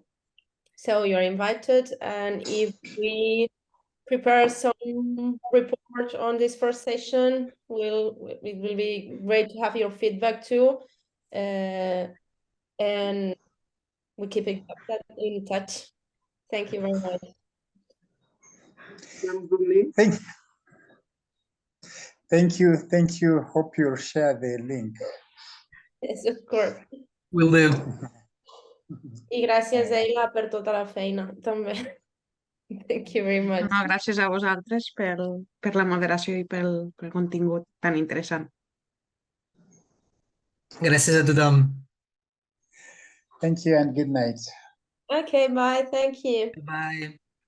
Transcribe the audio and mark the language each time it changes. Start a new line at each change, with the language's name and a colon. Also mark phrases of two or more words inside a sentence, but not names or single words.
English: So you're invited, and if we prepare some report on this first session, it will be great to have your feedback too, and we keep in touch. Thank you very much. Thank you. Hope you'll share the link. Yes, of course. Will do.
Catalan: I gràcies, Ayla, per tota la feina, també.
English: Thank you very much.
Catalan: No, gràcies a vosaltres per la moderació i pel contingut tan interessant. Gràcies a tothom.
English: Thank you and good night. Okay, bye. Thank you. Bye.